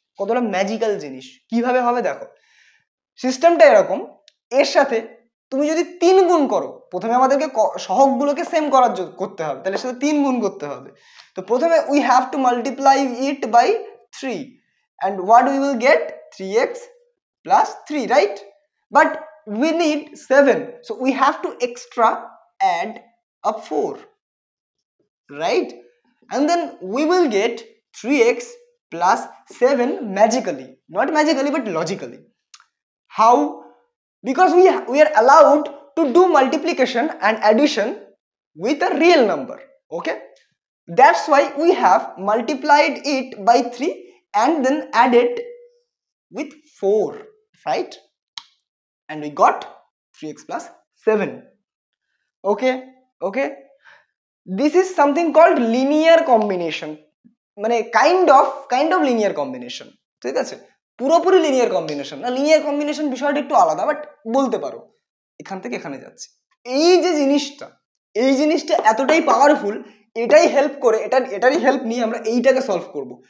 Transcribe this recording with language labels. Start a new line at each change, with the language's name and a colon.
Bangla: কতটা ম্যাজিক্যাল জিনিস, কিভাবে হবে দেখো, সিস্টেমটা এরকম, এর সাথে তুমি যদি 3 গুণ করো, প্রথমে আমাদেরকে সহগগুলোকে সেম করতে হবে, তাহলে এর সাথে 3 গুণ করতে হবে। তো প্রথমে
English: We have to multiply it by 3 and what we will get 3x plus 3, right? But we need 7, so we have to extra add a 4, right? And then we will get 3x plus 7 magically, not magically but logically. How? Because we are allowed to do multiplication and addition with a real number, okay, that's why we have multiplied it by 3 and then added with 4, right? And we got 3x plus 7, okay, okay. This is something called linear combination,
Bangla: মানে
English: kind of linear combination,
Bangla: ঠিক আছে, পুরোপুরি linear combination না, linear combination বিষয়টা একটু আলাদা, but বলতে পারো এখান থেকে এখানে যাচ্ছে। এই যে জিনিসটা, এই জিনিসটা এতটাই পাওয়ারফুল, এটাই হেল্প করে, এটারই হেল্প নিয়ে আমরা এইটাকে সলভ করব।